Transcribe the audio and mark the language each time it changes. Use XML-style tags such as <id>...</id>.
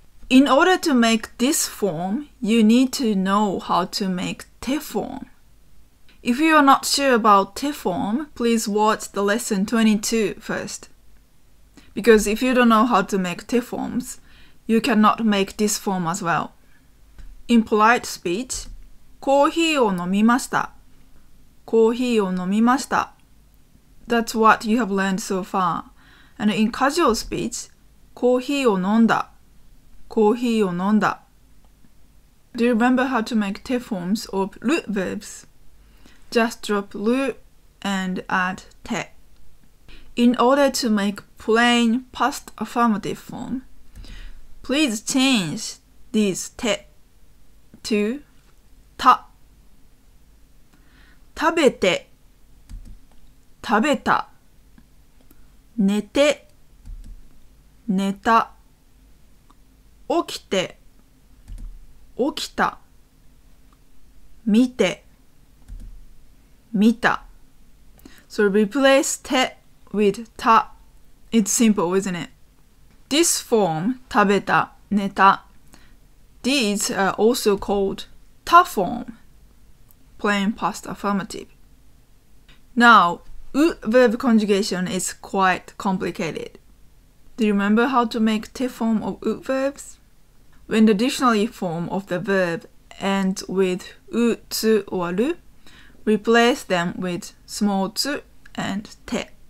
<en>In order to make this form, you need to know how to make te form. If you are not sure about te form, please watch the lesson 22 first. Because if you don't know how to make te forms, you cannot make this form as well. In polite speech,</en> <ja>コーヒーを飲みました。コーヒーを飲みました。</ja> <en>That's what you have learned so far. And in casual speech,</en> <ja>コーヒーを飲んだ。コーヒーを飲んだ。</ja> <en>Do you remember how to make te forms of root verbs? Just drop ru and add te. In order to make plain past affirmative form, please change these te to ta.</en> <ja>食べて、食べた。寝て、寝た。起きて、起きた。見て、見た。</ja> <en>So replace te with ta. It's simple, isn't it? This form, 食べた、寝た. These are also called ta form, plain past affirmative. Now, verb conjugation is quite complicated. Do you remember how to make te form of verbs? When the dictionary form of the verb ends with tsu or ru, replace them with small tsu and te.</en>